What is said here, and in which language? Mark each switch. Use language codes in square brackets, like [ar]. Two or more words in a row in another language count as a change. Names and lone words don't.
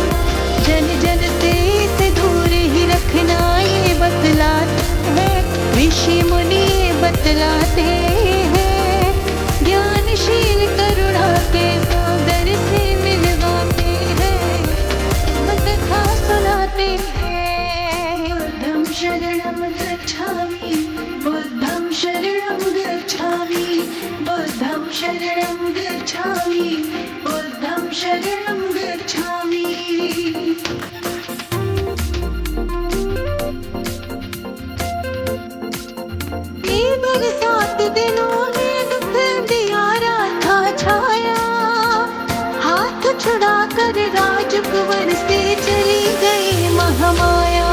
[hi] जन जन से इसे दूर ही रखना ये बतलाते हैं, ऋषि मुनि बतलाते हैं। ज्ञानशील करुणा के सागर से मिलवाते हैं, कथा सुनाते हैं। [pi] बुद्धं शरणं गच्छामि, बुद्धं शरणं गच्छामि, बुद्धं शरणं गच्छामि, बुद्धं शरणं गच्छामि। [hi] केवल 7 दिनों में दुख अंधियारा था छाया। हाथ छुड़ा कर राजकुंवर से चली गई महामाया।